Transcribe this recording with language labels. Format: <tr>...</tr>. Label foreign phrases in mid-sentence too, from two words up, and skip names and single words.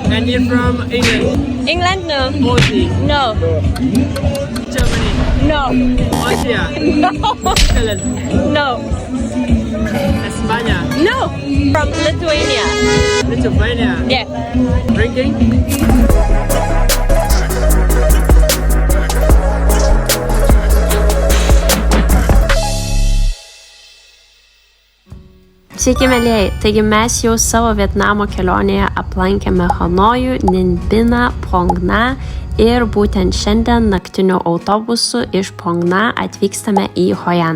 <en>And you're from England? England, no. Aussie? No. Germany? No. Austria? No. Scotland? No. España? No. From Lithuania. Lithuania? Yeah. Drinking?</en> <lt>Sveiki, mėlyjei. Taigi mes jau savo Vietnamo kelionėje aplankėme Hanojų, Ninh-Biną, Phong Nha ir būtent šiandien naktiniu autobusu iš Phong Nha atvykstame į Hoi An.</lt>